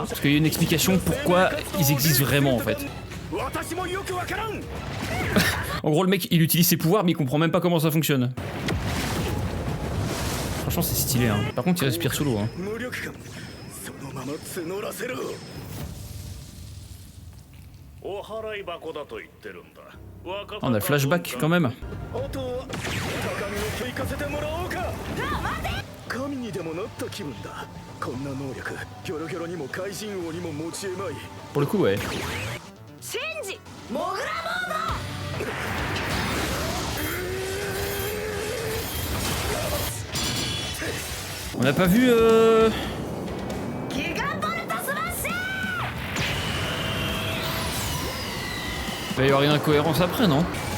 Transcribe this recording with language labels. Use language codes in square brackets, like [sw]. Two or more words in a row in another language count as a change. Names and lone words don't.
[fr] Parce qu'il y a une explication pourquoi ils existent vraiment en fait. En gros le mec il utilise ses pouvoirs mais il comprend même pas comment ça fonctionne. Franchement c'est stylé hein. Par contre il respire sous l'eau hein. On a le flashback quand même. [ja] 神にでもなった気分だ。こんな能力、ギョロギョロにも怪人王にも持ち得まい。 [fr] Pour le coup, ouais. [ja] シンジモグラモード [fr] On n'a pas vu il va y avoir une incohérence après, non?